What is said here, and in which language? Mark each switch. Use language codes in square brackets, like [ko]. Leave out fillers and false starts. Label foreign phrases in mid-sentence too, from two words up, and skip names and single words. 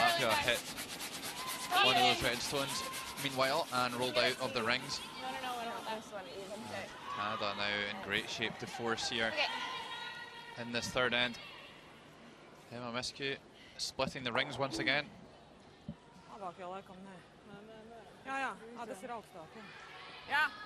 [en] curling. Latvia guys. hit one of those red stones meanwhile and rolled out of the rings. No, I don't want that. This one even. Canada now in great shape to force here in this third end. Emma Miskew splitting the rings once again. [lv] Labāk jau laikam nē. Jā, tas ir augstāk. Jā.